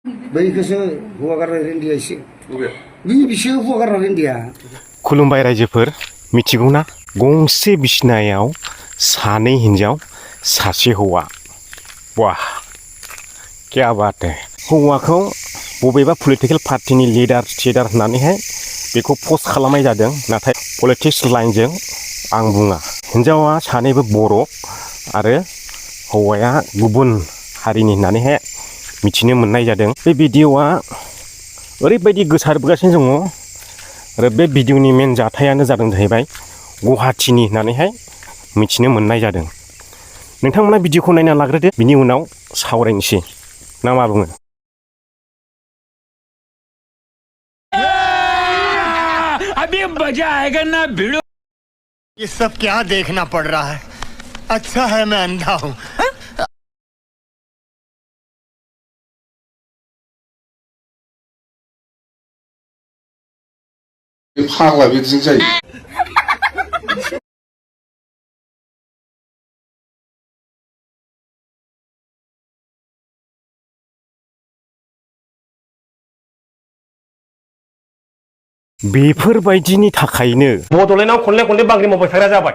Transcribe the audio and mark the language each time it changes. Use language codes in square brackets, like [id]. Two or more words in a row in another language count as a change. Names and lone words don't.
[brx] बैखौसो हौवा गारनाय रेन्दिया एसे बे बिसोर हौवा गारनाय रेन्दिया। खुलुमबाय रायजोफोर, मिथिगौना गंसे बिसिनायाव सानै हिन्जाव सासे हौवा। [hi] वाह क्या बात है। [brx] हौवाखौ बबेबा पलिटिकेल पार्टिनि लिडार होननानैहाय बेखौ पस्ट खालामनाय जादों, नाथाय पलिटिक्स लाइनजों आं बुङा। हिन्जावा सानैबो बर' आरो हौवाया गुबुन हारिनि होननानैहाय मिथिनो मोननाय जादों। बे भिडिअ'आ ओरैबायदि गोसारबोगासिनो दङ आरो बे भिडिअ'नि मेन जाथायानो जादों जाहैबाय गुवाहाटीनि होननानैहाय मिथिनो मोननाय जादों। नोंथांमोना भिडिअ'खौ नायना लाग्रोदो, बिनि उनाव सावरायनोसै ना मा बुङो? [hi] अभी मजा आएगा ना भिड़ो। ये सब क्या देखना पड़ रहा है? अच्छा है मैं अंधा हूँ। [brx] फाग्ला बिदिजों जायो। बेफोरबायदिनि थाखायनो बड'लेण्डआव खनले बांग्रि मावबाय थाग्रा जाबाय।